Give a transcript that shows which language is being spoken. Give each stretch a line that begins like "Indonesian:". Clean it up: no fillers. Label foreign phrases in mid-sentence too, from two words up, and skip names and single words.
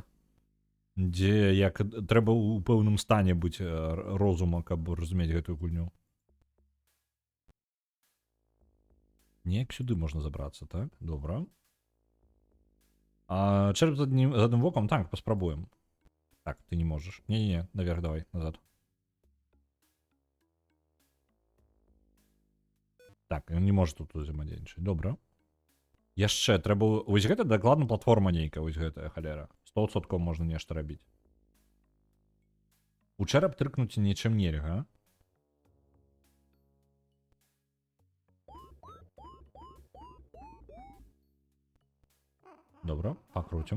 Belarusian: Дзе як трэба ў пэўным стане быць розума, каб разумець гэтую гульню. Неяк сюды можна забрацца, так? Добра. А чэрап з адным вокам? Так, паспрабуем.
Russian: Так, ты не можешь.
Belarusian: Не-не-не, наверх давай, назад. Так, ён не можа тут узаемадзейнічаць. Добра. Яшчэ трэба... Вось гэта дакладна платформа нейкая, вось гэтая халера. 100% можна нешта рабіць. У чэрап трыкнуць нічым нельга. Добра, пакруцім.